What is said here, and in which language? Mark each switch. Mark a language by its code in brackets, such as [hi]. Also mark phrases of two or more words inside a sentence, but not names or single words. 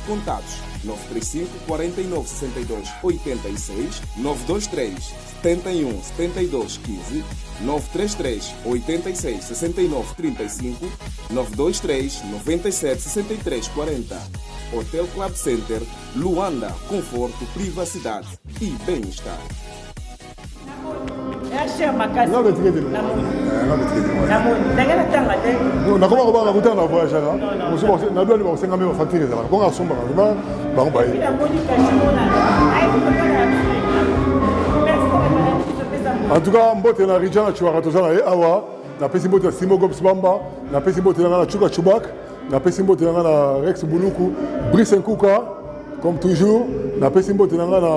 [pt] Contatos 935 49 62 86, 923 71 72 15, 933 86 69 35, 923 97 63 40. Hotel Club Center, Luanda, conforto, privacidade e bem-estar. [ln] Nga betikete lo. Nga betikete lo. Nakoma ko banga kutana voyage là. Musu ba na dwa ni ba senga me ba facture za. Ko nga somba ka ba ba yi. [fr] En tout cas, [ln] mbote na Rijana Chouara tozana e awa, na pesi mbote na Simo Gobs Bamba, na pesi mbote na Chuka Chubak, na pesi mbote na Rex Buluku, Brice Nkuka, [fr] comme toujours, [ln] na pesi mbote na